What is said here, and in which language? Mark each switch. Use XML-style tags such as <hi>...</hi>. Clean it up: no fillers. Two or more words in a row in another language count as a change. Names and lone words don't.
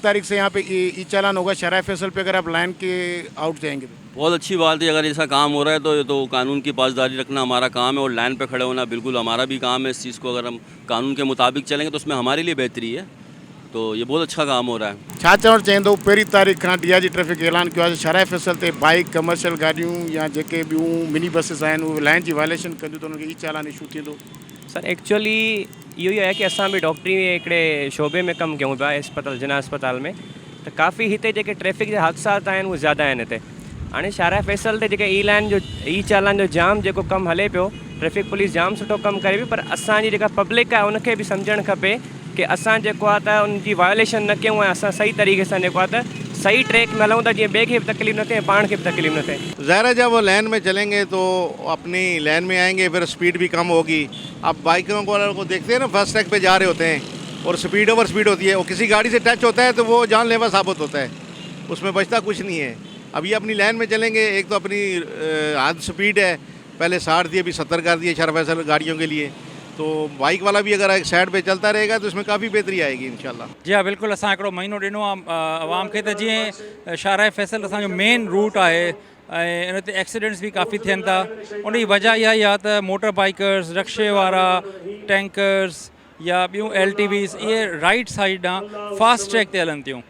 <ur>تاریخ سے یہاں پہ ای چالان ہوگا شارع فیصل پہ، اگر آپ لائن کے آؤٹ جائیں گے تو. بہت اچھی بات ہے، اگر ایسا کام ہو رہا ہے تو یہ تو قانون کی پاسداری رکھنا ہمارا کام ہے اور لائن پہ کھڑے ہونا بالکل ہمارا بھی کام ہے. اس چیز کو اگر ہم قانون کے مطابق چلیں گے تو اس میں ہمارے لیے بہتری ہے، تو یہ بہت اچھا کام ہو رہا ہے.</ur> <sd>छा चवणु चाहींदो 1 तारीख़ खां DIG ट्रैफिक ऐलान किया है शराय फैसल ते बाइक कमर्शियल गाड़ियूं या जेके ॿियूं</sd> <en>mini buses</en> <sd>आहिनि उहे लाइन जी वायलेशन कंदियूं त उन्हनि खे ई चालान इशू थींदो।</sd> <en>sir actually</en> <sd>इहो ई आहे कि असां बि डॉक्टरी हिकिड़े शोबे में कमु कयूं पिया, अस्पताल जना अस्पताल में, त काफ़ी हिते जेके ट्रैफिक जा हादसात आहिनि उहे ज़्यादा आहिनि हिते। हाणे शराय फैसल ते जेके ई चालान जो जाम जेको कमु हले पियो,</sd> <en>traffic police</en> <sd>जाम सुठो कमु करे पई, पर असांजी जेका पब्लिक आहे उनखे बि सम्झणु खपे कि असां जेको आहे त उनजी वायोलेशन न कयूं ऐं असां सही तरीक़े सां जेको आहे त सही ट्रैक में हलूं त जीअं ॿिए खे बि तकलीफ़ न थिए, पाण खे भी तकलीफ़ न थिए।</sd> <ur>ظاہر ہے جب وہ لائن میں چلیں گے تو اپنی لائن میں آئیں گے، پھر اسپیڈ بھی کم ہوگی. اب بائیکوں کو دیکھتے ہیں نا,</ur> <en>first track</en> <ur>پہ جا رہے ہوتے ہیں اور اسپیڈ</ur> <en>over speed</en> <ur>ہوتی ہے، وہ کسی گاڑی سے ٹچ ہوتا ہے تو وہ جان لیوا ثابت ہوتا ہے، اس میں بچتا کچھ نہیں ہے. اب یہ اپنی لائن میں چلیں گے، ایک تو اپنی حد اسپیڈ ہے، پہلے 60 تھی ابھی 70 کر دیے شارع فیصل گاڑیوں کے لیے، تو بائیک والا بھی اگر ایک سائیڈ پہ چلتا رہے گا تو اس میں کافی بہتری آئے گی ان شاء اللہ.</ur> <sd>जी हाँ, बिल्कुल असां हिकिड़ो महीनो ॾिनो आहे आवाम खे, त जीअं शराय फैसल असांजो</sd> <en>main route</en> <sd>आहे ऐं इन ते एक्सीडेंट्स भी काफ़ी थियनि था। उन जी वजह इहा ई आहे त</sd> <en>motor bikers,</en> <sd>रक्शे वारा, टैंकर्स या ॿियूं LTVs इहे</sd> <en>right side</en> <sd>ॾांहुं</sd> <en>fast track</en> <sd>ते हलनि थियूं।</sd>